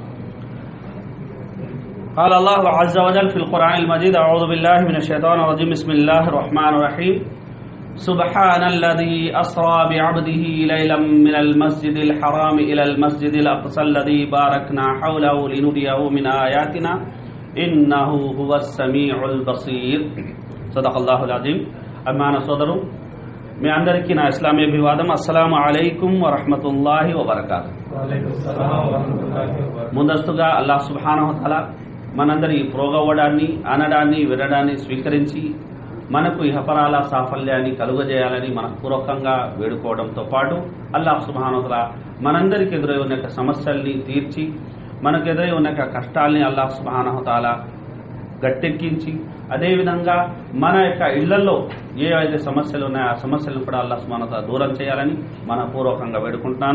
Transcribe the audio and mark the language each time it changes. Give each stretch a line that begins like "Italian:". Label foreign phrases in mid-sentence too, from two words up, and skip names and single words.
Arabic: قال الله عز وجل في القرآن المجيد: أعوذ بالله من الشيطان الرجيم. بسم الله الرحمن الرحيم. سبحان الذي أسرى بعبده ليلا من المسجد الحرام إلى المسجد الأقصى الذي باركنا حوله لنريه من آياتنا إنه هو السميع البصير. صدق الله العظيم.
Telugu: అభిమాన సోదరు మీ అందరికీ నా ఇస్లామీ అభివాదం.
Arabic: السلام عليكم ورحمة الله وبركاته.
Telugu: ముందస్తుగా
Arabic: الله سبحانه وتعالى
Telugu: మనందరి ప్రోగవడాన్ని, అనడాన్ని, వినడాన్ని స్వీకరించి మనకు ఇహపరాల సాఫల్యాన్ని కలుగజేయాలని మనపూర్వకంగా వేడుకోవడంతో పాటు
Arabic: الله سبحانه وتعالى
Telugu: మనందరికి ఎదురై ఉన్న సమస్యల్ని తీర్చి మనకు ఎదురై ఉన్న కష్టాల్ని
Arabic: الله سبحانه وتعالى
Telugu: గట్టెక్కించి అదేవిధంగా మన యొక్క ఇళ్లలో ఏవైతే సమస్యలు ఉన్నాయో ఆ సమస్యలను కూడా
Arabic: الله سبحانه وتعالى
Telugu: దూరం చేయాలని మనపూర్వకంగా వేడుకుంటున్నాను.